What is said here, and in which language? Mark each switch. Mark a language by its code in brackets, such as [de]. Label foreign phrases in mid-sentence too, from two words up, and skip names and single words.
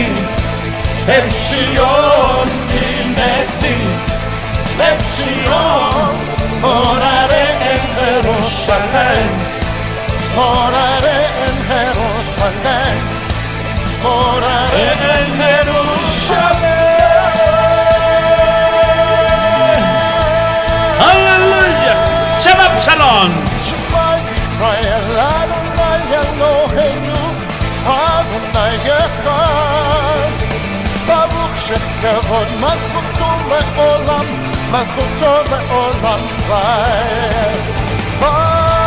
[es] En Sion, dime ti. En Sion moraré en Jerusalén. Moraré en Jerusalén. Moraré En Jerusalén. Aleluya. [he] שבת שלום. שמע ישראל, אדוני אלוהינו, אדוני אחד. ברוך שם כבוד מלכותו לעולם, מלכותו לעולם ועד.